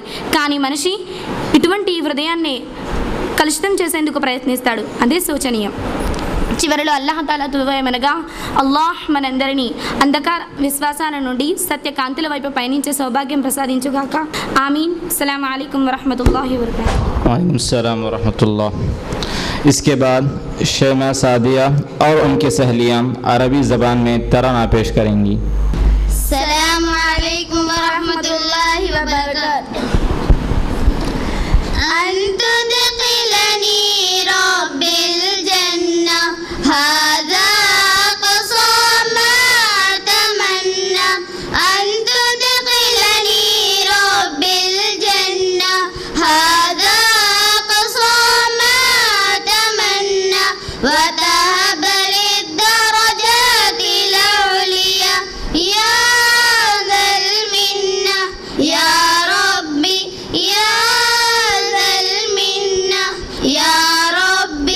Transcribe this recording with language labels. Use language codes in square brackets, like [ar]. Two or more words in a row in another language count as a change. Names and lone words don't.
[te] కానీ మనిషి ఇటువంటి హృదయాన్ని కలుషితం చేసేందుకు ప్రయత్నిస్తాడు. అదే శోచనీయం. చివరిలో అల్లాహ్ తాలా తువయమనగా, అల్లాహ్ మనందరినీ అంధకార విశ్వాసాల నుండి సత్యకాంతుల వైపు పయనించే సౌభాగ్యం ప్రసాదించుగాక. ఆమీన్. [ar] السلام عليكم ورحمة الله وبركاته. وعليكم السلام ورحمة الله. [ur] اس کے بعد شیمہ سعدیہ اور ان کی سہیلیاں عربی زبان میں ترانہ پیش کریں گی۔ [ar] السلام علیکم ورحمۃ اللہ وبرکاتہ۔ أن تدخلني رب الجنة هذا أقصى ما أتمنى، أن تدخلني رب الجنة هذا أقصى ما أتمنى، وتهب لي الدرجات العليا يا ذا المنة يا ربي يا يا ربي